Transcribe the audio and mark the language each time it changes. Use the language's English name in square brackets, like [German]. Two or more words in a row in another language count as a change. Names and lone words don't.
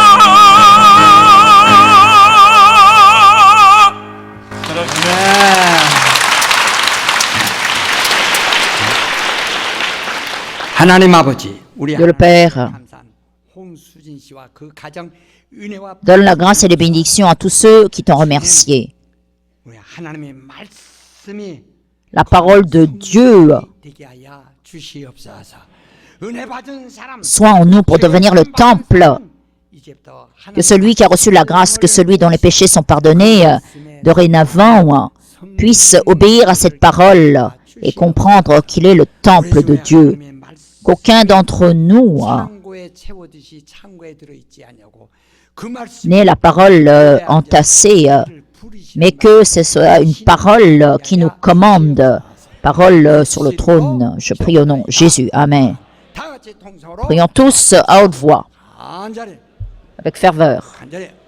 [Korean] 하나님 아버지, 우리 [French] Dieu le Père [Korean] 감사한 홍수진 씨와 그 가정 은혜와 [French] donne la grâce et les bénédictions à tous ceux qui t'ont remercié. [Korean] 우리 하나님의 말씀이 [French] La parole de Dieu [Korean] 되게 하여 주시옵소서. 은혜 받은 사람 [French] soit en nous pour devenir le temple, [Korean] 이제부터 [French] que celui qui a reçu la grâce, que celui dont les péchés sont pardonnés, dorénavant, puisse obéir à cette parole et comprendre qu'il est le temple de Dieu. Qu'aucun d'entre nous [Korean] 창고에 채워듯이 창고에 들어있지 않냐고 그 말씀 [French] n'ait la parole entassée, mais que ce soit une parole qui nous commande, parole sur le trône. Je prie au nom de Jésus. Amen. [Korean] 다 같이 통성으로 [French] Prions tous à haute voix, [Korean] 간절히 [French] avec ferveur. [Korean] 간절히